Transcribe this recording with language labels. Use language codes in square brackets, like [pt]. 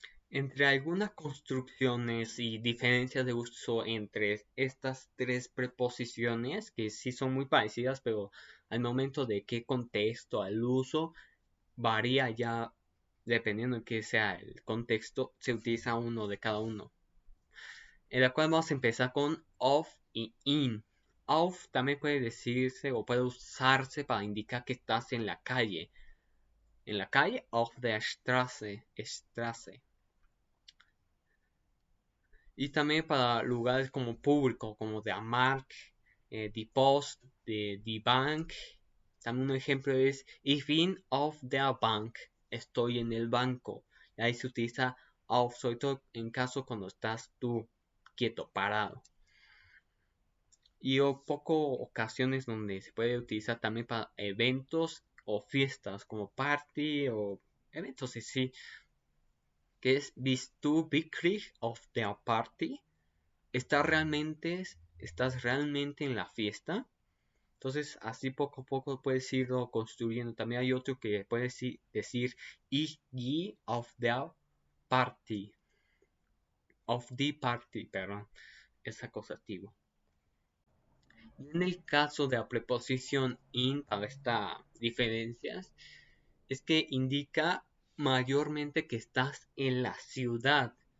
[es] Entre algunas construcciones y diferencias de uso entre estas tres preposiciones, que sí son muy parecidas, pero al momento de qué contexto, al uso, varía ya dependiendo de qué sea el contexto, se utiliza uno de cada uno. En la cual vamos a empezar con of y in. Auf también puede decirse o puede usarse para indicar que estás en la calle. En la calle, [de] auf der Straße, Straße. [es] Y también para lugares como público, como de Mark, [de] Die Post, Die Bank. [es] También un ejemplo es [de] Ich bin auf der Bank. [es] Estoy en el banco. Y ahí se utiliza auf, sobre todo en caso cuando estás tú quieto, parado. Y poco ocasiones donde se puede utilizar también para eventos o fiestas como party o eventos así. [de] Que es Bist du wirklich auf der Party? [es] ¿Estás realmente en la fiesta? Entonces, así poco a poco puedes irlo construyendo. También hay otro que puede decir [de] Ich gehe auf der Party. Auf die Party, [es] perdón. Es acusativo. Y en el caso de la preposición in, para estas diferencias, es que indica mayormente que estás en la ciudad.